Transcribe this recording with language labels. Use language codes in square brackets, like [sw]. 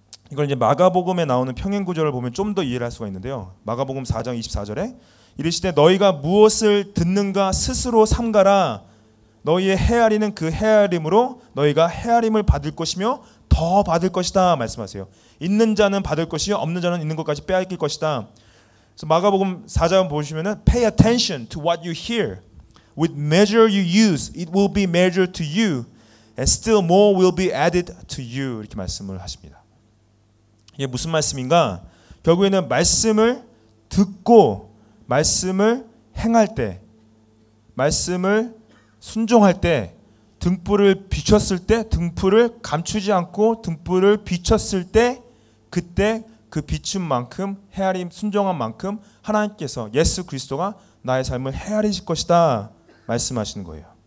[ko] 이걸 이제 마가복음에 나오는 평행 구절을 보면 좀 더 이해를 할 수가 있는데요. 마가복음 4장 24절에 이르시되 너희가 무엇을 듣는가 스스로 삼가라. 너희의 헤아리는 그 헤아림으로 너희가 헤아림을 받을 것이며 더 받을 것이다 말씀하세요. 있는 자는 받을 것이요 없는 자는 있는 것까지 빼앗길 것이다. 그래서 마가복음 4장 보시면은 [en] pay attention to what you hear. With measure you use, it will be measured to you, and still more will be added to you. [ko] 이렇게 말씀을 하십니다. 이게 무슨 말씀인가? 결국에는 말씀을 듣고 말씀을 행할 때, 말씀을 순종할 때, 등불을 비췄을 때, 등불을 감추지 않고 등불을 비췄을 때, 그때 그 비춘 만큼 헤아림 순종한 만큼 하나님께서 예수 그리스도가 나의 삶을 헤아리실 것이다 말씀하시는 거예요.